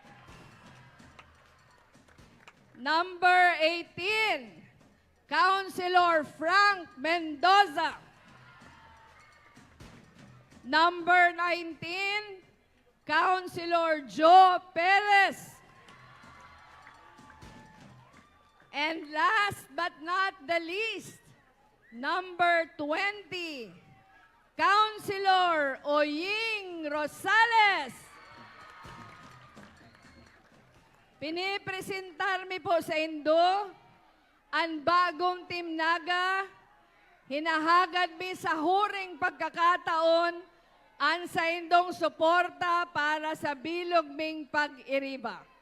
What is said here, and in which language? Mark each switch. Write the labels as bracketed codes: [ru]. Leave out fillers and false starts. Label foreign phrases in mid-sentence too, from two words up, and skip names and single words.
[en] Number 18, Councilor Frank Mendoza. Number 19, Councilor Joe Perez. And last but not the least, number 20, Councilor Oying Rosales. [bik] Pinipresentar mi po sa Indo ang bagong Team Naga. Hinahagad mi sa huring pagkakataon ang sa Indong suporta para sa bilog ming pag-iriba.